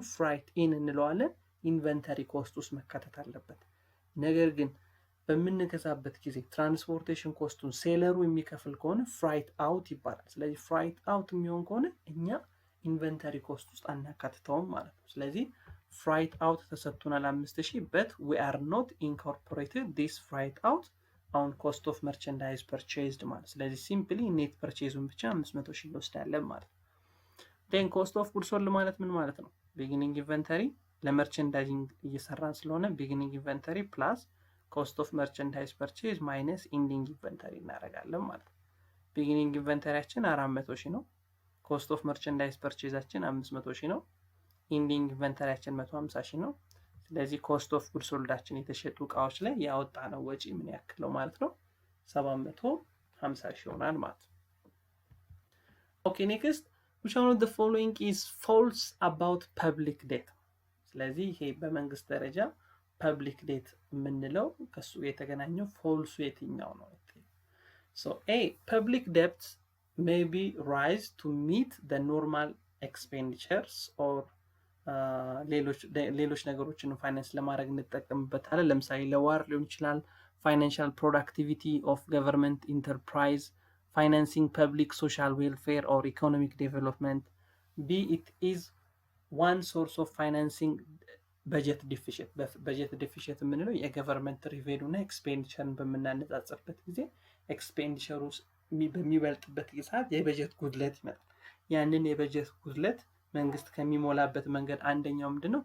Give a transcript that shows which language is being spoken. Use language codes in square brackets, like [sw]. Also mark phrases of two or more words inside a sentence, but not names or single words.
[en] freight in [am] እንለዋለን። [en] inventory cost [am] ውስጥ መካተት አለበት። ነገር ግን በምንገዛበት ጊዜ [en] transportation cost [am] ሴለሩ የሚከፍል ከሆነ [en] freight out [am] ይባላል። ስለዚህ [en] freight out [am] የሚሆን ከሆነ እኛ [en] inventory cost [am] ውስጥ አናካትተውም ማለት ነው። ስለዚህ [en] freight out [am] ተሰጥቶናል 5000 [en] but we are not incorporated this freight out on cost of merchandise purchased [am] ማለት። ስለዚህ [en] simply net purchase [am] ብቻ 500,000 እንወስዳለን ማለት ነው። [en] then cost of goods sold [am] ማለት ምን ማለት ነው? [en] beginning inventory [am] ለመርቸንዳይዚንግ እየሰራን ስለሆነ [en] beginning inventory plus cost of merchandise purchase minus ending inventory [am] እናደርጋለን ማለት ነው። [en] beginning inventory [am] 400,000 ነው። [en] cost of merchandise purchase [am] 500,000 ነው። [en] ending inventory [am] 150,000 ነው። ስለዚህ [en] cost of good sold [am] የተሸጡ እቃዎች ላይ ያወጣነው ወጪ ምን ያክል ነው ማለት ነው? 750,000 ይሆናል ማለት ነው። [en] okay next which one of the following is false about public debt? [am] ስለዚህ ይሄ በመንግስት ደረጃ [en] public debt [am] የምንለው ከሱ የተገናኘው ፎልሱ የትኛው ነው? [en] so a public debt may be raised to meet the normal expenditures or [am] ሌሎች ነገሮችን ፋይናንስ ለማድረግ እንጠቀምበታለን። ለምሳሌ ለዋር ሊሆን ይችላል፣ [en] financial productivity of government enterprise፣ financing public social welfare or economic development። b it is one source of financing [am] በጀት ዲፊሽት። በጀት ዲፊሽት የምንለው የገቨርንመንት ሪቬኑ እና ኤክስፔንዲቸርን በምናነጻጽርበት ጊዜ ኤክስፔንዲቸሩ በሚበልጥበት ሰዓት የበጀት ጉድለት ይመጣል። ያንን የበጀት ጉድለት መንግስት ከሚሞላበት መንገድ አንደኛው ምንድነው?